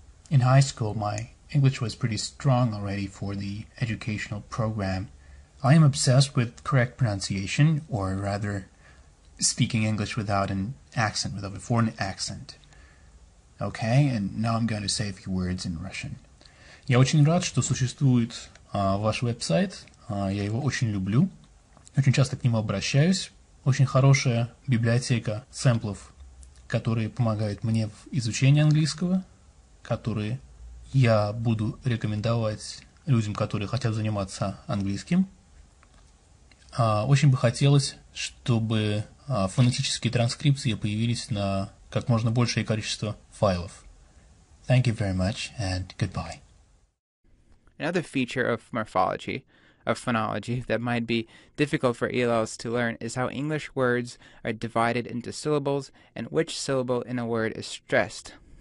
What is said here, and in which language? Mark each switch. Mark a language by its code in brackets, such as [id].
[en] In high school, my English was pretty strong already for the educational program. I am obsessed with correct pronunciation, or rather, speaking English without an accent, without a foreign accent. Okay, and now I'm going to say a few words in Russian. [ru] Я очень рад, что существует ваш веб-сайт. Я его очень люблю. Очень часто к нему обращаюсь. Очень хорошая библиотека сэмплов, которые помогают мне в изучении английского, которые я буду рекомендовать людям, которые хотят заниматься английским. Очень бы хотелось, чтобы фонетические транскрипции появились на как можно большее количество файлов. [en] Thank you very much, and goodbye. Another feature of morphology, of phonology, that might be difficult for ELLs to learn is how English words are divided into syllables and which syllable in a word is stressed.